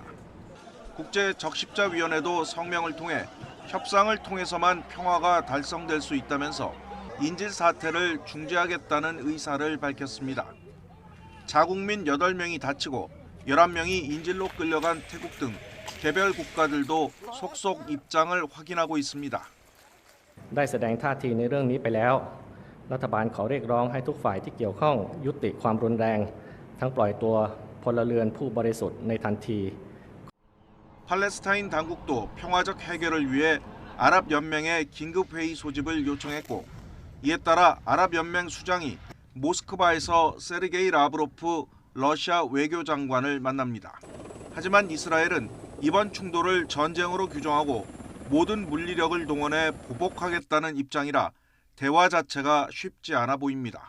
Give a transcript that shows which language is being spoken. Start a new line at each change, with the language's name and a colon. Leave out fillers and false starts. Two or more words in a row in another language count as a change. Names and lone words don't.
Korean: 국제적십자위원회도 성명을 통해 협상을 통해서만 평화가 달성될 수 있다면서 인질 사태를 중재하겠다는 의사를 밝혔습니다. 자국민 8명이 다치고 11명이 인질로 끌려간 태국 등 개별 국가들도 속속 입장을 확인하고 있습니다.
Thai: ได้แสดงท่าทีในเรื่องนี้ไปแล้วรัฐบาลขอเรียกร้องให้ทุกฝ่ายที่เกี่ยวข้องยุติความรุนแรงทั้งปล่อยตัวพลเรือนผู้บริสุทธิ์ในทันที
Korean: 팔레스타인 당국도 평화적 해결을 위해 아랍연맹에 긴급회의 소집을 요청했고 이에 따라 아랍연맹 수장이 모스크바에서 세르게이 라브로프 러시아 외교장관을 만납니다. 하지만 이스라엘은 이번 충돌을 전쟁으로 규정하고 모든 물리력을 동원해 보복하겠다는 입장이라 대화 자체가 쉽지 않아 보입니다.